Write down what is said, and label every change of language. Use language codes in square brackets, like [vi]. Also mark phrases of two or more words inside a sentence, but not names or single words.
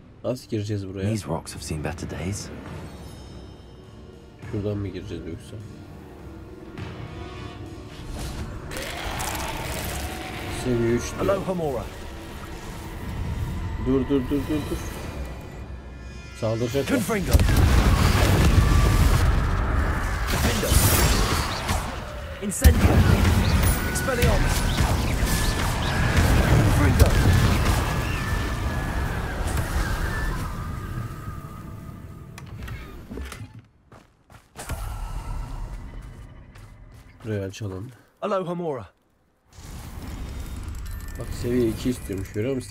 [tr] Nasıl gireceğiz buraya? [en] These rocks have seen better days. [tr] Şuradan mı gireceğiz yoksa? Seviye 3 diyor. Aloha Mora. Dur. Saldıracak. Confringo. Defendo. Incendio. Expelliarmus. Confringo. Burayı açalım. Aloha Mora. Bak seviye 2 istiyormuş, görüyor musun?